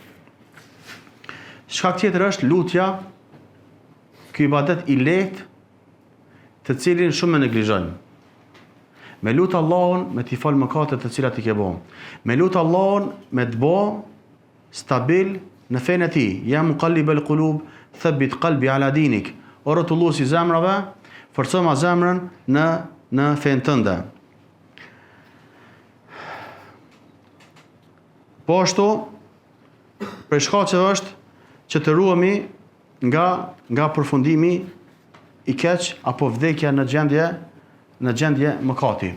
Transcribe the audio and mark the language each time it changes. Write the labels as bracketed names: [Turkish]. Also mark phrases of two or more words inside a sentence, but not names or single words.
[Albanian] Shkak tjetër është lutja, ky ibadet i lehtë, të cilin shumë e neglizhojnë. Me lutë Allahun, me t'i fal mëkatet të cilat i ke bo. Me lutë Allahun, me të bo stabil në fenë e tij. [Arabic] يا مقلب القلوب ثبت قلبي على دينك. [Albanian] O rrotulluesi i zemrave, forco ma zemrën në fenë tënde. Po ashtu, për shkaqeve është që të ruhemi nga përfundimi i keq apo vdekja në gjendje mëkati.